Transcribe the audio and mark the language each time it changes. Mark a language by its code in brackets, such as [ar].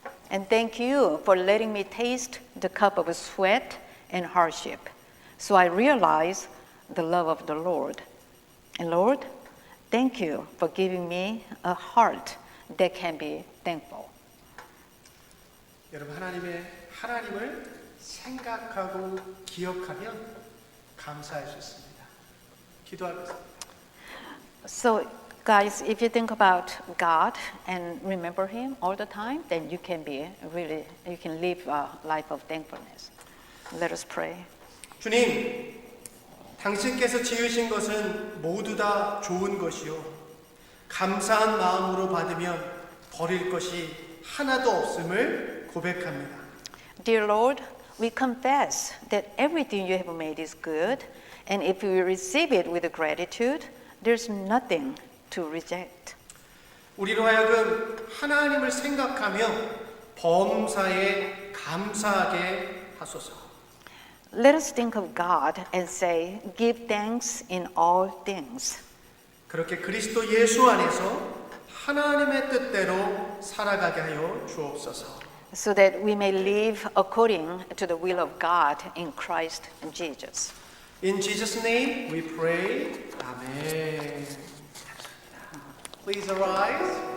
[en] And thank you for letting me taste the cup of sweat and hardship, so I realize the love of the Lord. And Lord, thank you for giving me a heart that can be thankful. [ko] 여러분, 하나님을 생각하고 기억하면 감사할 수 있습니다. 기도하겠습니다. [en] So guys, if you think about God and remember Him all the time, then you can live a life of thankfulness. Let us pray. [ko] 주님, 당신께서 지으신 것은 모두 다 좋은 것이요, 감사한 마음으로 받으면 버릴 것이 하나도 없음을 고백합니다. [en] Dear Lord, we confess that everything you have made is good, and if we receive it with gratitude, there's nothing to reject. [ko] 우리로 하여금 하나님을 생각하며 범사에 감사하게 하소서. [en] Let us think of God and say, give thanks in all things. [ko] 그렇게 그리스도 예수 안에서 하나님의 뜻대로 살아가게 하여 주옵소서. [en] So that we may live according to the will of God in Christ Jesus. In Jesus' name we pray. Amen. Please arise.